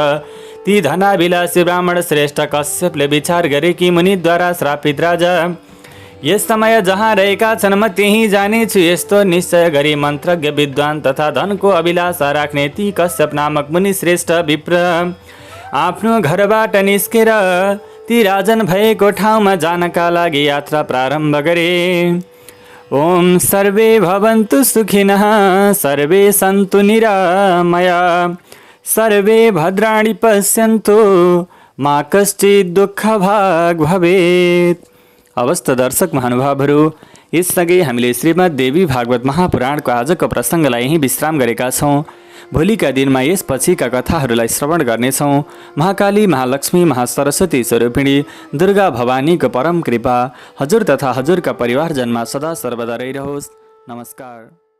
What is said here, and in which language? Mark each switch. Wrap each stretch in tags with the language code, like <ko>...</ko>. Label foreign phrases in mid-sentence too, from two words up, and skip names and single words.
<ne>ती धनाभिलाषी ब्राह्मण श्रेष्ठ कश्यपले विचार गरे कि मुनिद्वारा श्रापित राजा यस समय जहाँ रहेका छन् म त्यहीँ जानेछु। यस्तो निश्चय गरी मन्त्रज्ञ विद्वान तथा धनको अभिलाषा राख्ने ती कश्यप नामक मुनि श्रेष्ठ विप्र आफ्नो घरबाट निस्केर ती राजन भएको ठाउँमा जानका लागि यात्रा प्रारम्भ गरे।</ne> <sa>ओम सर्वे भवन्तु सुखिनः सर्वे सन्तु निरामया सर्वे भद्राणि पश्यन्तु मा कश्चित् दुःखभाग् भवेत्।</sa> <ne>अवस्थ दर्शक महानुभावहरू, यससँगै हामीले श्रीमद् देवी भागवत महापुराणको आजको प्रसङ्गलाई यहीँ विश्राम गरेका छौँ। भोलिका दिनमा यसपछिका कथाहरूलाई श्रवण गर्नेछौँ। महाकाली, महालक्ष्मी, महासरस्वती स्वरूपिणी दुर्गा भवानीको परम कृपा हजुर तथा हजुरका परिवारजनमा सदा सर्वदा रहिरहोस्। नमस्कार।</ne>